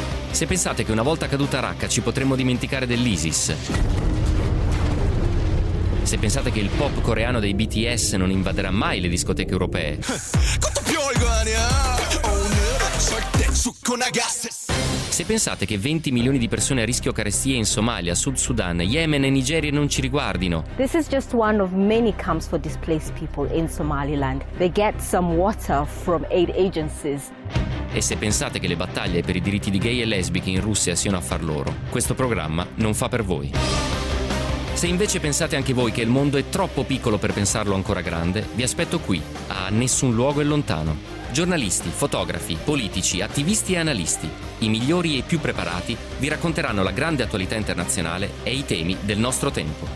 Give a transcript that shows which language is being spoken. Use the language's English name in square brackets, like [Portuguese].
[Italian] Se pensate che una volta caduta Raqqa ci potremmo dimenticare dell'ISIS, se pensate che il pop coreano dei BTS non invaderà mai le discoteche europee, se pensate che 20 milioni di persone a rischio carestia in Somalia, Sud Sudan, Yemen e Nigeria non ci riguardino. [English] This is just one of many camps for displaced people in Somaliland. They get some water from aid agencies. [Italian] E se pensate che le battaglie per i diritti di gay e lesbiche in Russia siano affar loro, questo programma non fa per voi. Se invece pensate anche voi che il mondo è troppo piccolo per pensarlo ancora grande, vi aspetto qui, a Nessun Luogo è Lontano. Giornalisti, fotografi, politici, attivisti e analisti, i migliori e i più preparati, vi racconteranno la grande attualità internazionale e i temi del nostro tempo.